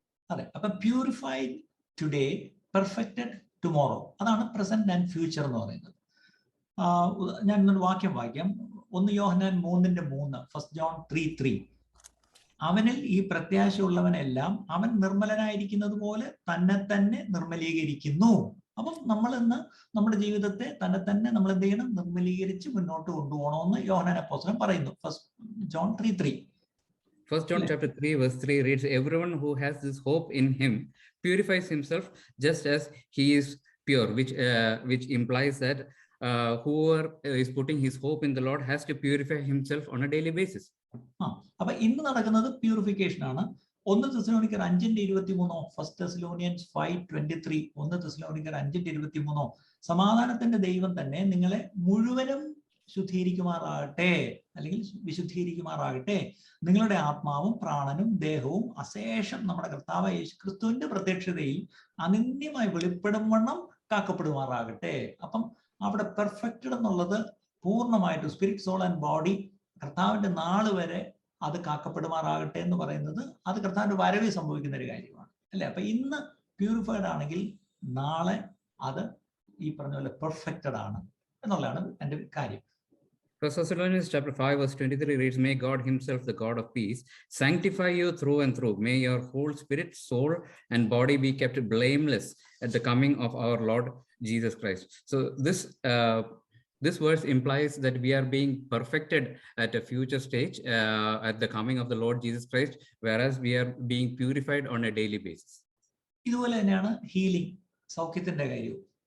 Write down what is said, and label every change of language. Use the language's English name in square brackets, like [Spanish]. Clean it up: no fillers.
[Malayalam] അതെ, അപ്പൊ [English] purified today, perfected tomorrow. [Malayalam] അതാണ് പ്രസന്റ് ആൻഡ് ഫ്യൂച്ചർ എന്ന് പറയുന്നത്. ഞാൻ ഇന്നൊരു വാക്യം വായിക്കാം. 1 യോഹന്നാൻ 3:3, 1 John 3:3. അവനിൽ ഈ പ്രത്യാശയുള്ളവനെല്ലാം അവൻ നിർമ്മലനായിരിക്കുന്നത് പോലെ തന്നെ തന്നെ നിർമ്മലീകരിക്കുന്നു. അപ്പം നമ്മൾ ഇന്ന് നമ്മുടെ ജീവിതത്തെ തന്നെ തന്നെ നമ്മൾ എന്ത് ചെയ്യണം? നിർമ്മലീകരിച്ച് മുന്നോട്ട് കൊണ്ടുപോകണമെന്ന് യോഹന്നാൻ അപ്പോസ്തലൻ പറയുന്നു. [English] 1 John 3:3. 1 John chapter 3 verse 3 reads, everyone who has this hope in him purifies himself just as he is pure, which implies that whoever is putting his hope in the Lord has to purify himself on a daily basis. [Malayalam] അപ്പൊ ഇന്ന് നടക്കുന്നത് purification ആണ്. 1 തെസ്സലോനിക്കർ 5:23, 1 Thessalonians 5:23, 1 Thessaloniക്കർ 5:23, സമാധാനത്തിന്റെ ദൈവം തന്നെ നിങ്ങളെ മുഴുവനും ശുദ്ധീകരിക്കുമാറാകട്ടെ അല്ലെങ്കിൽ വിശുദ്ധീകരിക്കുമാറാകട്ടെ, നിങ്ങളുടെ ആത്മാവും പ്രാണനും ദേഹവും അശേഷം നമ്മുടെ കർത്താവായ യേശു ക്രിസ്തുവിന്റെ പ്രത്യക്ഷതയിൽ അനന്യമായി വെളിപ്പെടും വണ്ണം കാക്കപ്പെടുമാറാകട്ടെ. അപ്പം അവിടെ പെർഫെക്റ്റഡ് എന്നുള്ളത് പൂർണ്ണമായിട്ട് സ്പിരിറ്റ്, സോൾ ആൻഡ് ബോഡി കർത്താവിന്റെ നാള് വരെ അത് കാക്കപ്പെടുമാറാകട്ടെ എന്ന് പറയുന്നത് അത് കർത്താവിന്റെ വരവിൽ സംഭവിക്കുന്ന ഒരു കാര്യമാണ് അല്ലെ. അപ്പൊ ഇന്ന് പ്യൂരിഫൈഡ് ആണെങ്കിൽ നാളെ അത് ഈ പറഞ്ഞ പോലെ പെർഫെക്റ്റഡ് ആണ് എന്നുള്ളതാണ് എൻ്റെ കാര്യം. [English] 1 Thessalonians chapter 5 verse 23 reads, "May God himself, the God of peace, sanctify you through and through. May your whole spirit, soul, and body be kept blameless at the coming of our Lord Jesus Christ." So this verse implies that we are being perfected at a future stage at the coming of the Lord Jesus Christ, whereas we are being purified on a daily basis. [Malayalam] ഇതുപോലെ തന്നെയാണ് healing, സൗഖ്യത്തിന്റെ കാര്യവും.